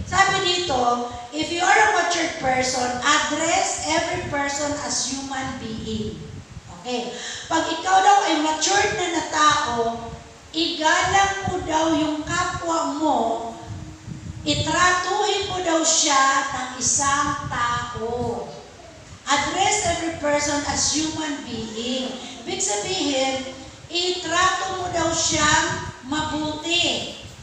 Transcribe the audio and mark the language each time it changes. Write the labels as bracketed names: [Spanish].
[Filipino] Sabi dito, [English] if you are a matured person, address every person as human being. Okay. [Filipino] Pag ikaw daw ay matured na tao, igalang mo daw yung kapwa mo, itratuhin mo daw siya ng isang tao. [English] Address every person as human being. [Filipino] Ibig sabihin, itrato mo daw siyang mabuti.